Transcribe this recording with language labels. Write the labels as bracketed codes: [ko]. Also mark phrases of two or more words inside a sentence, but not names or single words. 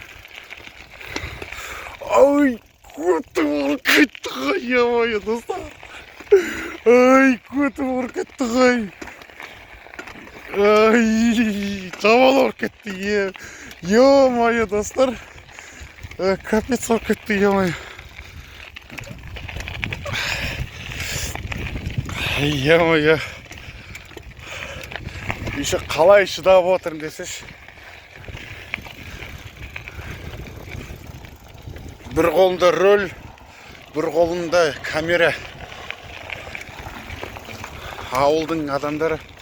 [kk] Ой, көтім ұрып кетті ғой, ё-мое, достар. Ай, көтім ұрып кетті ғой. Ай, жаман ұрып кетті, ё-мое, достар. Капец ұрып кетті, ё-мое. Ё-мое. Еще қалай шыдап отырмын десеш. Бір қолымда рөл, бір қолымда камера. Ауылдың адамдары.